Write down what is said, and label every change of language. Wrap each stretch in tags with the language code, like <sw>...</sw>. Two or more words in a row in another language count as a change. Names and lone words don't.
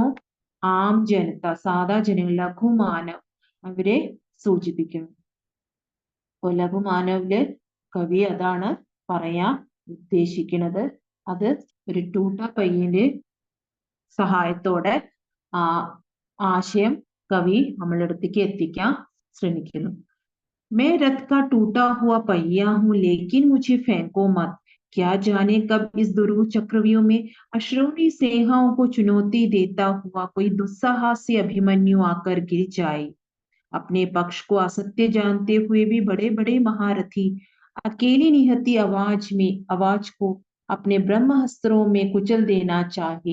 <hi>आम जनता,</hi> <ml>സാധാ ജനങ്ങൾ, ലഘുമാനവ്, അവരെ സൂചിപ്പിക്കുന്നു. അപ്പൊ ലഘുമാനവില് കവി അതാണ് പറയാൻ ഉദ്ദേശിക്കുന്നത്. അത് ഒരു</ml> <hi>टूटा पहिये</hi> <ml>സഹായത്തോടെ ആശയം കവി നമ്മളുടെ അടുത്തേക്ക് എത്തിക്കാൻ ശ്രമിക്കുന്നു.</ml> <hi>मैं रथ का टूटा हुआ पहिया हूं लेकिन मुझे फेंको मत, क्या जाने कब इस दुरूह चक्रव्यूह में अश्रुणी सेहाओं को चुनौती देता हुआ कोई दुस्साहसी अभिमन्यु आकर गिर जाए. अपने पक्ष को असत्य जानते हुए भी बड़े बड़े महारथी अकेली निहत्ती आवाज को अपने ब्रह्मास्त्रों में कुचल देना चाहे.</hi>